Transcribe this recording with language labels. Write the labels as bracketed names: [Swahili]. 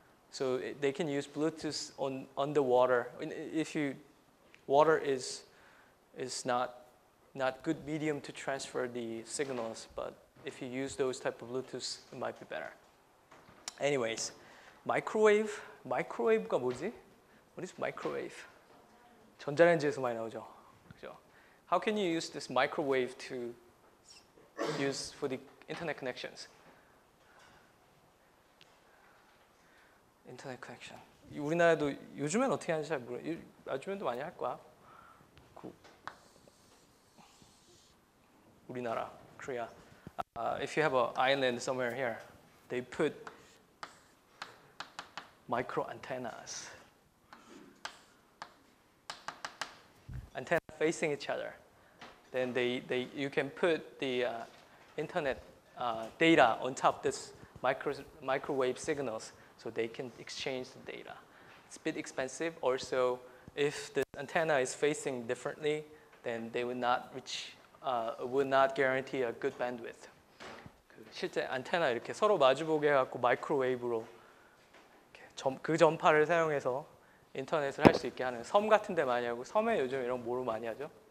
[English] So they can use Bluetooth on underwater. If you water is not good medium to transfer the signals, but if you use those type of Bluetooth, it might be better. Anyways, microwave. [Korean] microwave가 뭐지? [English] What is microwave? [Korean] 전자레인지에서 많이 나오죠. 그죠? [English] How can you use this microwave to use for the internet connections? [Korean] 인터넷 커넥션. 우리나라도 요즘엔 어떻게 하는지 잘 모르겠어요. 요즘에도 많이 할 거야. 우리나라, Korea. [English] If you have an island somewhere here, they put micro antennas. Antenna facing each other. Then you can put the internet data on top of this microwave signals. So they can exchange the data. It's a bit expensive. Also, if the antenna is facing differently, then they will not guarantee a good bandwidth. [Korean] 실제 안테나 이렇게 서로 마주보게 해갖고 마이크로웨이브로 그 전파를 사용해서 인터넷을 할 수 있게 하는 섬 같은 데 많이 하고, 섬에 요즘 이런 뭐로 많이 하죠?